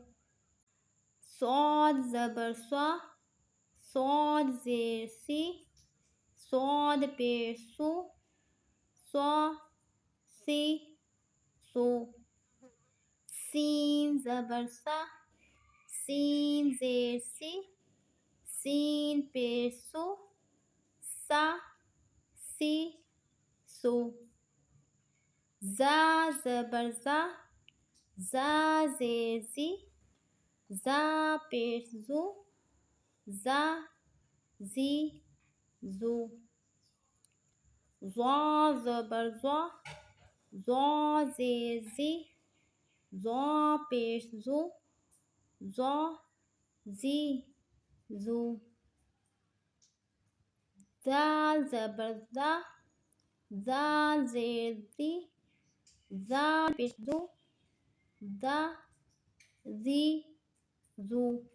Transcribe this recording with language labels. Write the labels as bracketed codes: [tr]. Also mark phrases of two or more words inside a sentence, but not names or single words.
[ur] صاد زبر سا، صاد زیر سی، صاد پیش سو، سا سی سو. سین زبر سا، سین زیر سی، سین پیش سو، سا سی سو. زا زبر زا، زا زیر زی، زا پیش زو، زا زی زو. زا زبر زا، زا زیر زی، زا پیش زو، زا زی زو. دال زبر دا، دال زیر دی، دال پیش دو، دا زی زو.